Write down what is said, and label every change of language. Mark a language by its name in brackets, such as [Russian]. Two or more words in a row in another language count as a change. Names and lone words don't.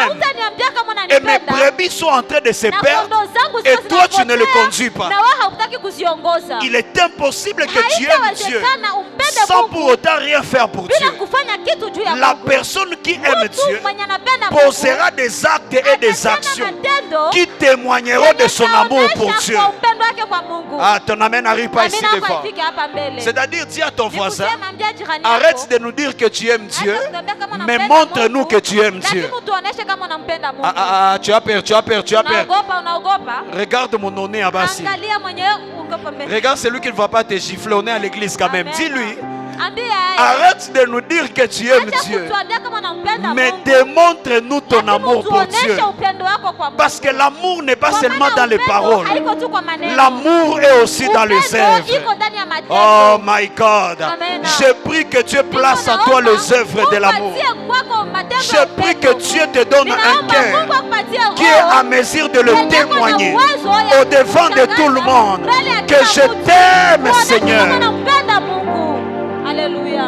[French] m'aimes [Swahili] hautaniambia kama [French] et mes [Swahili] unanipenda. [French] brebis sont en train de se [Swahili] Na [French] perdre [Swahili] kondoo zangu [French] et [Swahili] sasa [French] toi tu ne le [Swahili] zinapotea, [French] conduis pas. [Swahili] na wewe hautaki kuziongoza. [French] Il est impossible que tu aimes Dieu [Swahili] Haitawezekana umpende [French] sans [Swahili] Mungu [French] pour autant rien faire pour [Swahili] bila [French] Dieu. [Swahili] kufanya kitu juu ya [French] La [Swahili] Mungu. [French] personne qui aime [Swahili] Mtu [French] Dieu [Swahili] mwenye anapenda Mungu [French] posera des actes et des [Swahili] atatenda [French] actions [Swahili] matendo [French] qui témoigneront de son amour pour [Swahili] yanayoonyesha [French] Dieu. [Swahili] kwa upendo wake kwa Mungu. [French] Ah, ton amen n'arrive pas ici [Swahili] Amina [French] devant. [Swahili] hapa ifike hapa mbele. [French] C'est-à-dire, dis à ton voisin, [Swahili] Nikusema, ambia jirani yako, [French] arrête de nous dire que tu aimes Dieu, [Swahili] acha kutembea kama [French] mais [Swahili] unampenda [French] montre-nous [Swahili] Mungu, [French] que tu aimes Dieu. [Swahili] lakini utuoneshe kama unampenda Mungu. [French] Tu as peur, tu as peur, tu as peur. [Swahili] Unaogopa? [French] Regarde mon nez en bas ici. [Swahili] Angalia mwenyewe uko mbele. [French] Regarde celui qui ne va pas te gifler. On est à l'église quand même. Amen. Dis-lui, [Swahili] Ambia yeye. [French] arrête de nous dire que tu aimes [Swahili] Acha [French] Dieu, [Swahili] kutuambia kama unampenda [French] mais [Swahili] Mungu. [French] démontre-nous ton [Swahili] Lakini [French] amour pour [Swahili] utuoneshe [French] Dieu. [Swahili] upendo wako kwa Mungu. [French] Parce que l'amour n'est pas [Swahili] Kwa [French] seulement [Swahili] maana [French] dans les [Swahili] upendo [French] paroles. [Swahili] haiko tu kwa maneno. [French] L'amour est aussi dans les [Swahili] Upendo [French] œuvres. [Swahili] iko ndani ya matendo. [English] Oh my God. Amen. [French] Je prie que Dieu place en toi les œuvres de l'amour. Je prie que Dieu te donne un cœur qui est à mesure de le témoigner au devant de tout le monde que je t'aime, Seigneur. Alléluia.